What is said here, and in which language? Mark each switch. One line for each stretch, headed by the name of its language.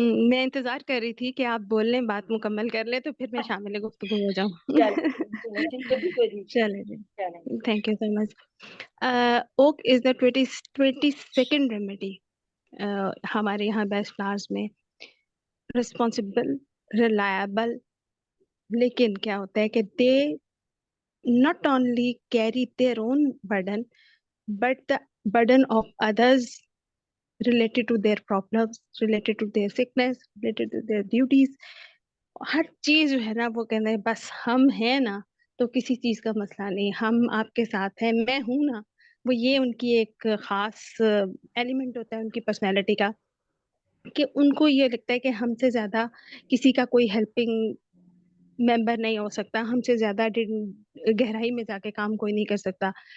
Hindi: मैं इंतज़ार कर रही थी कि आप बोल लें, बात मुकम्मल कर लें, तो फिर मैं शामिल गुफ्तगू हो जाऊँ। चलो ठीक है जी। चले जी। चलें।
English: Thank you so much. Oak is the 22nd remedy
Hindi: हमारे यहाँ
English: Best flowers में। Responsible, reliable,
Hindi: लेकिन क्या होता है कि
English: They not only carry their own burden, but the burden of others related to their problems, related to their sickness, related to their duties.
Hindi: हर चीज जो है ना, वो कहते हैं बस हम हैं ना, तो किसी चीज का मसला नहीं, हम आपके साथ हैं, मैं हूं ना। वो ये उनकी एक खास एलिमेंट होता है उनकी पर्सनैलिटी का, कि उनको ये लगता है कि हमसे ज्यादा किसी का कोई हेल्पिंग मेंबर नहीं हो सकता, हमसे ज्यादा गहराई में जाके काम कोई नहीं कर सकता।